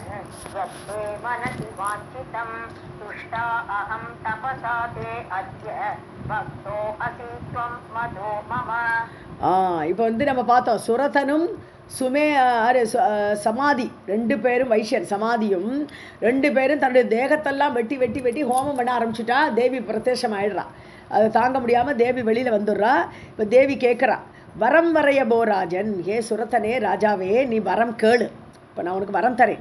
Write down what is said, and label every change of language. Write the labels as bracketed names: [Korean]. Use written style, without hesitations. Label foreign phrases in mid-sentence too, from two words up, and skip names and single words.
[Sanskrit] यत्ते मनसि वाञ्छितं तुष्टा अहं तपसा ते अद्य भक्तो असि त्वं मधो मम. [Tamil] இப்போ வந்து நம்ம பார்த்தோம் சுரதனும் சமாதி ரெண்டு பேரும் வைஷ்யன் சமாதியும் ரெண்டு பேரும் தன்னுடைய தேகத்தெல்லாம் வெட்டி வெட்டி வெட்டி ஹோமம் பண்ண ஆரம்பிச்சுட்டா தேவி பிரத்யட்சம் ஆயிடுறா. அதை தாங்க முடியாமல் தேவி வெளியில் வந்துடுறா. இப்போ தேவி கேட்குறா, [Sanskrit] वरम् वरय भोराजन्, [Tamil] ஹே சுரத்தனே ராஜாவே நீ வரம் கேளு, இப்போ நான் உனக்கு வரம் தரேன்.